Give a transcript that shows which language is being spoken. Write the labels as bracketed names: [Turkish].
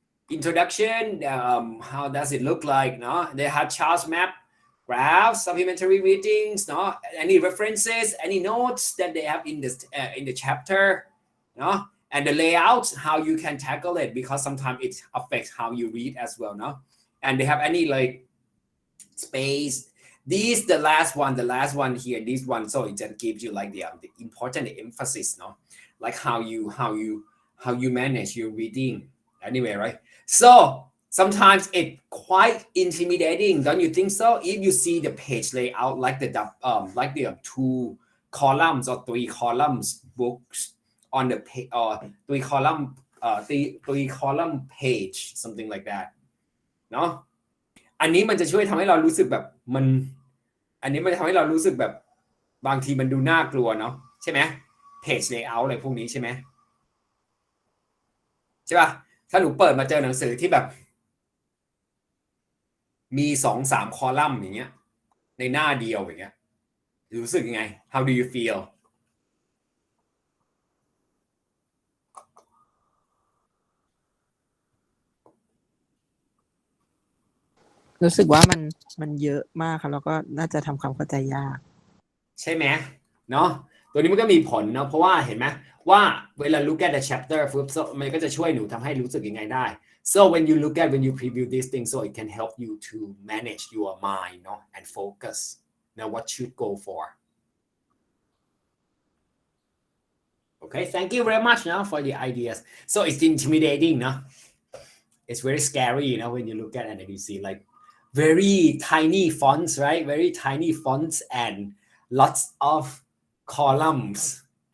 [English] Introduction, how does it look like? They have charts, map, graphs, supplementary readings, any references, any notes that they have in the chapter, and the layout, how you can tackle it, because sometimes it affects how you read as well, and they have any like space. These the last one here, this one, so it just gives you like the important emphasis, like how you manage your reading anyway, right? So sometimes it's quite intimidating, don't you think so? If you see the page layout like the 2 columns or 3 columns books on the page or 3 column page, something like that, [Thai] อันนี้มันจะช่วยทำให้เรารู้สึกแบบอันนี้มันจะทำให้เรารู้สึกแบบบางทีมันดูน่ากลัวเนาะใช่ไหม page layout อะไรพวกนี้ใช่ไหมใช่ป่ะถ้าหนูเปิดมาเจอหนังสือที่แบบ มี 2-3 คอลัมน์อย่างเงี้ยในหน้าเดียวอย่างเงี้ยรู้สึกยังไง [English] How do you feel [Thai] รู้สึกว่ามันเยอะมากค่ะแล้วก็น่าจะทำความเข้าใจยาก ใช่ไหมเนาะตัวนี้มันก็มีผลเนาะเพราะว่าเห็นไหมว่าเวลา [English] look at the chapter [Thai] มันก็จะช่วยหนูทำให้รู้สึกยังไงได้ [English] so when you preview this thing so it can help you to manage your mind and focus now what should go for okay thank you very much for the ideas so it's intimidating it's very scary when you look at it and you see like very tiny fonts right very tiny fonts and lots of columns